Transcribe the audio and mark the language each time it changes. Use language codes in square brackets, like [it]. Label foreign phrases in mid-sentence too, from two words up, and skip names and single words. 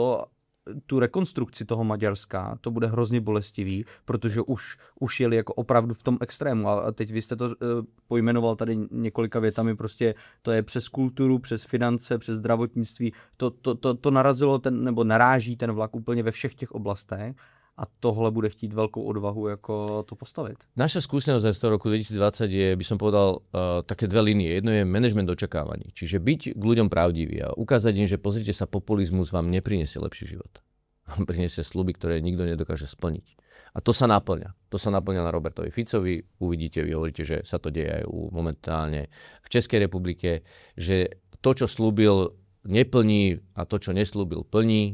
[cs] tu rekonstrukci toho Maďarska, to bude hrozně bolestivý, protože už jeli jako opravdu v tom extrému a teď vy jste to pojmenoval tady několika větami, prostě to je přes kulturu, přes finance, přes zdravotnictví, to narazilo nebo naráží ten vlak úplně ve všech těch oblastech a tohle bude chtít veľkou odvahu jako to postavit. [sk] Naša skúsenosť z toho roku 2020 je, by som povedal, také dve línie. Jedno je management očakávaní, čiže byť k ľuďom pravdivý a ukázať im, že pozrite sa, populizmus vám neprinesie lepší život. Prinesie sľuby, ktoré nikto nedokáže splniť. A to sa naplňa. To sa naplňa na Robertovi Ficovi. Uvidíte, vy hovoríte, že sa to deje aj momentálne v Českej republike, že to, čo slúbil, neplní a to, čo neslúbil, plní.